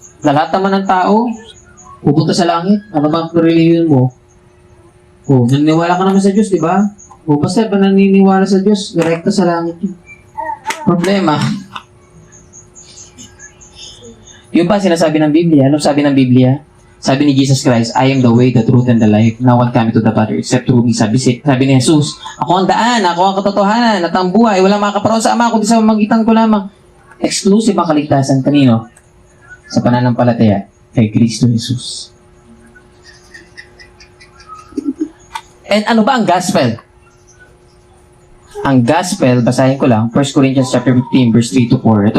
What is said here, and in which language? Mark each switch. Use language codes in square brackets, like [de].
[tl] Na lahat naman ng tao pupunta sa langit. Ano bang religion mo? Naniniwala ka naman sa Diyos, di ba? Basta ba naniniwala sa Diyos, direkta sa langit yun. Problema. Yung ba sinasabi ng Biblia? Ano sabi ng Biblia? Sabi ni [en] Jesus Christ, I am the way, the truth, and the life. No one coming to the Father except through me. [tl] Sabi ni Jesus, ako ang daan, ako ang katotohanan, at ang buhay. Walang makaparoon sa Ama, kundi sa magitan ko lamang. Exclusive ang kaligtasan. Kanino? Sa pananampalataya kay Kristo Jesus. And ano ba ang gospel? Ang gospel, basahin ko lang, 1 Corinthians chapter 15, verse 3 to 4.